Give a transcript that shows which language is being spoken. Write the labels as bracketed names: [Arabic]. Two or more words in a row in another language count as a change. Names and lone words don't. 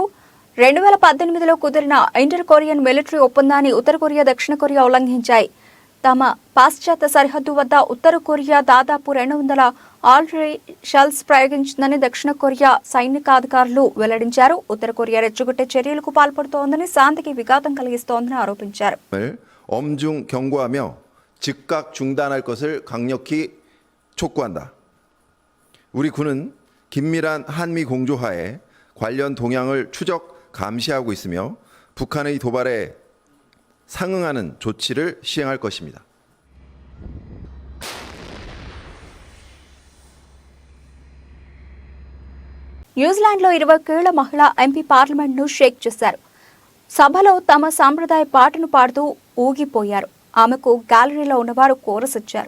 [Telugu] 2018లో కుదిరిన [English] inter Korean military [Telugu] ఒప్పందాన్ని ఉత్తర కొరియా దక్షిణ కొరియా ఉల్లంఘించాయి. తమ పాశ్చాత్య సరిహద్దు వద్ద ఉత్తర కొరియా దాదాపు 200 [English] already shells [Telugu] ప్రయోగించిందని దక్షిణ కొరియా సైనికాధికారులు వెల్లడించారు. ఉత్తర కొరియా రెచ్చగొట్టే చర్యలకు పాల్పడుతోందని, శాంతికి విఘాతం కలిగిస్తోందని ఆరోపించారు. [Korean] 엄중 경고하며 즉각 중단할 것을 강력히 촉구한다. 우리 군은 긴밀한 한미 공조하에 관련 동향을 추적 감시하고 있으며 북한의 도발에 상응하는 조치를 시행할 것입니다. [Telugu] న్యూజిలాండ్లో 20 ఏళ్ల మహిళ ఎంపీ పార్లమెంట్ను షేక్ చేశారు. సభలో తమ సాంప్రదాయ పాటను పాడుతూ ఊగిపోయారు. ఆమెకు గ్యాలరీలో ఉన్నవారు కోరస్ ఇచ్చారు.